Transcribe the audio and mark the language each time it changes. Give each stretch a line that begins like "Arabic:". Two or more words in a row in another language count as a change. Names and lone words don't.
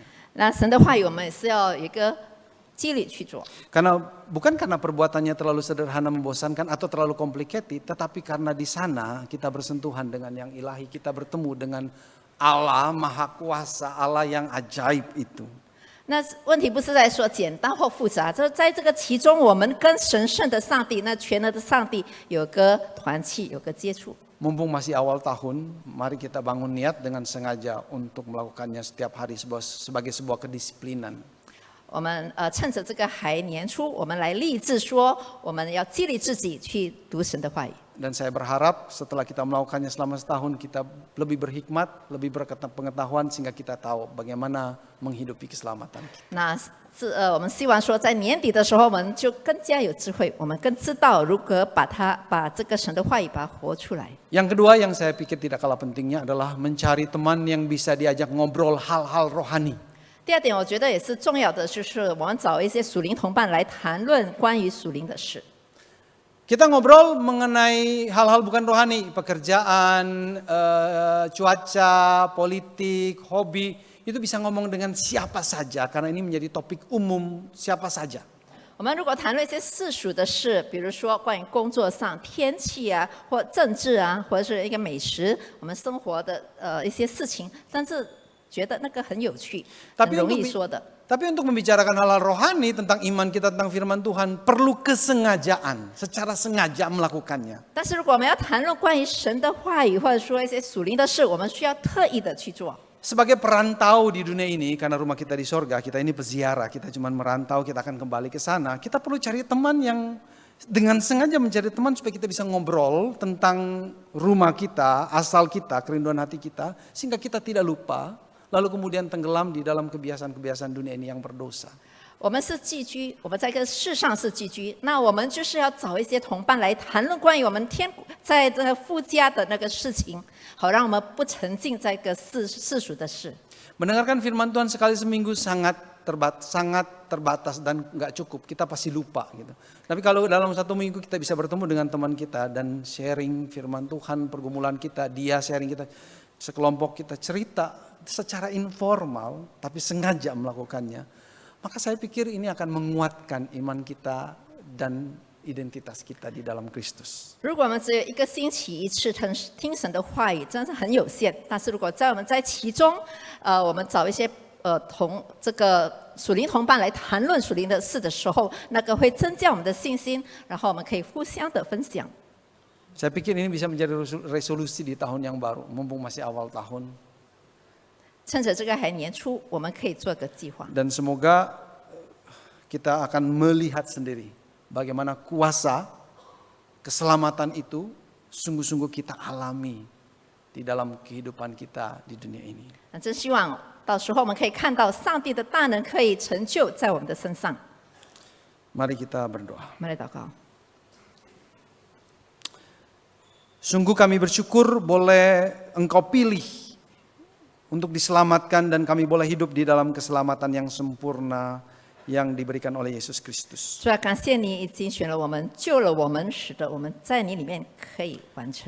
Chinese: 那神的话语，我们也是要有一个激励去做。
Indonesian: Bukan karena perbuatannya terlalu sederhana membosankan atau terlalu complicated, tetapi karena di sana kita bersentuhan dengan yang ilahi, kita bertemu dengan Allah Maha Kuasa, Allah yang ajaib itu.
Chinese: 那问题不是在说简单或复杂，就是在这个其中，我们跟神圣的上帝、那全能的上帝有个团契，有个接触。
Indonesian: Mumpung masih awal tahun, mari kita bangun niat dengan sengaja untuk melakukannya setiap hari sebagai sebuah kedisiplinan.
Chinese: 我们趁着这个还年初，我们来立志说，我们要激励自己去读神的话语。
Indonesian: Dan saya berharap setelah kita melakukannya selama setahun kita lebih berhikmat, lebih berpengetahuan sehingga kita tahu bagaimana menghidupi keselamatan kita.
Chinese: 那我们希望说，在年底的时候，我们就更加有智慧，我们更知道如何把这个神的话语把它活出来。
Indonesian: Yang kedua yang saya pikir tidak kalah pentingnya adalah mencari teman yang bisa diajak ngobrol hal-hal rohani.
Chinese: 第二点，我觉得也是重要的，就是我们找一些属灵同伴来谈论关于属灵的事。
Indonesian: Kita ngobrol mengenai hal-hal bukan rohani, pekerjaan, cuaca, politik, hobi, itu bisa ngomong dengan siapa saja karena ini menjadi topik umum siapa saja.
Chinese: 我们如果谈论一些世俗的事，比如说关于工作上、天气啊，或政治啊，或者是一个美食，我们生活的一些事情，但是觉得那个很有趣，很容易说的。
Indonesian: Tapi untuk membicarakan hal-hal rohani tentang iman kita tentang firman Tuhan perlu kesengajaan, secara sengaja melakukannya.
Chinese: 但是如果我们要谈论关于神的话语，或者说一些属灵的事，我们需要特意的去做。
Indonesian: Sebagai perantau di dunia ini, karena rumah kita di sorga, kita ini peziarah, kita cuma merantau, kita akan kembali ke sana. Kita perlu cari teman yang dengan sengaja mencari teman supaya kita bisa ngobrol tentang rumah kita, asal kita, kerinduan hati kita, sehingga kita tidak lupa. Lalu kemudian tenggelam di dalam kebiasaan-kebiasaan dunia ini yang berdosa.
Chinese: 我们是寄居，我们在这个世上是寄居，那我们就是要找一些同伴来谈论关于我们在这个夫家的那个事情，好让我们不沉浸在一个世俗的事。
Indonesian: Mendengarkan firman Tuhan sekali seminggu sangat terbatas dan nggak cukup. Kita pasti lupa gitu. Tapi kalau dalam satu minggu kita bisa bertemu dengan teman kita dan sharing firman Tuhan, pergumulan kita, dia sharing kita, sekelompok kita cerita secara informal, tapi sengaja melakukannya. Maka saya pikir ini akan menguatkan iman kita dan identitas kita di dalam Kristus.
Chinese: 如果我们只有一个星期一次听神的话语，真是很有限。但是如果我们在其中，我们找一些这个属灵同伴来谈论属灵的事的时候，那个会增加我们的信心，然后我们可以互相的分享。
Indonesian: Saya pikir ini bisa menjadi resolusi di tahun yang baru, mumpung masih awal tahun.
Chinese: 趁着这个还年初，我们可以做个计划。
Indonesian: Dan semoga kita akan melihat sendiri bagaimana kuasa keselamatan itu sungguh-sungguh kita alami di dalam kehidupan kita di dunia ini.
Chinese: 真希望到时候我们可以看到上帝的大能可以成就在我们的身上。
Indonesian: Mari kita berdoa.
Chinese: 我们来祷告。
Indonesian: Sungguh kami bersyukur boleh Engkau pilih untuk diselamatkan dan kami boleh hidup di dalam keselamatan yang sempurna yang diberikan oleh Yesus Kristus.
Chinese: 主啊，感谢你已经选了我们，救了我们，使得我们在你里面可以完成。